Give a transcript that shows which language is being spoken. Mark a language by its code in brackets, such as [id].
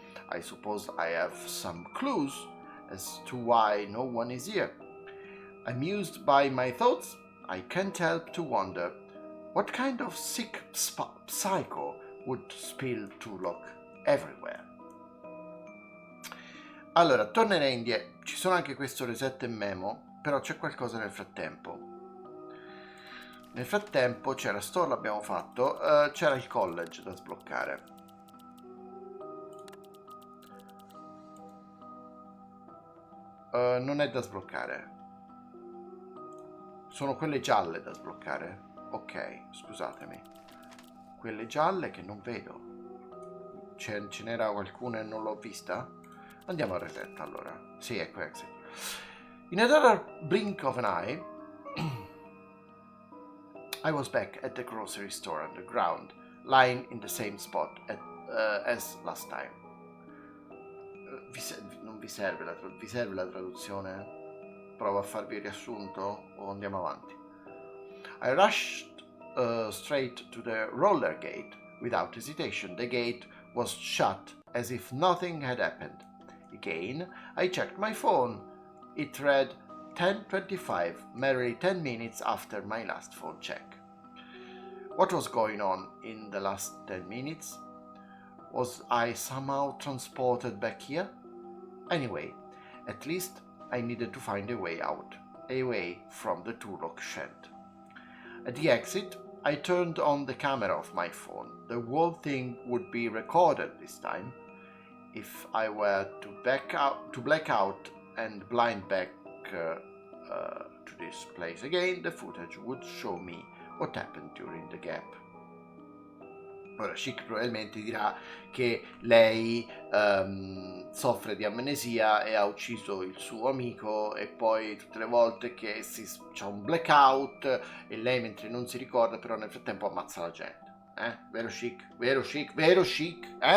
[en] I suppose I have some clues as to why no one is here. Amused by my thoughts, I can't help to wonder what kind of sick psycho would spill Turlock everywhere. [it] Allora, tornerei indietro. Ci sono anche questo reset e memo, però c'è qualcosa nel frattempo. Nel frattempo c'era store, l'abbiamo fatto, c'era il college da sbloccare. Non è da sbloccare. Sono quelle gialle da sbloccare. Ok, scusatemi. Quelle gialle che non vedo. Ce n'era qualcuna e non l'ho vista? Andiamo a reset allora. Sì, ecco exit. [en] In another blink of an eye, I was back at the grocery store underground, lying in the same spot as last time. [it] Non vi serve la traduzione? Provo a farvi il riassunto o andiamo avanti? [en] I rushed straight to the roller gate without hesitation. The gate was shut as if nothing had happened. Again, I checked my phone. It read 10:25, merely 10 minutes after my last phone check. What was going on in the last 10 minutes? Was I somehow transported back here? Anyway, at least I needed to find a way out, away from the Turlock shed. At the exit, I turned on the camera of my phone. The whole thing would be recorded this time. If I were to black out and blind back to this place again, the footage would show me what happened during the gap. [it] Ora Chic probabilmente dirà che lei soffre di amnesia e ha ucciso il suo amico, e poi tutte le volte che c'è un blackout e lei mentre non si ricorda però nel frattempo ammazza la gente. Vero Chic? Vero Chic? Vero Chic?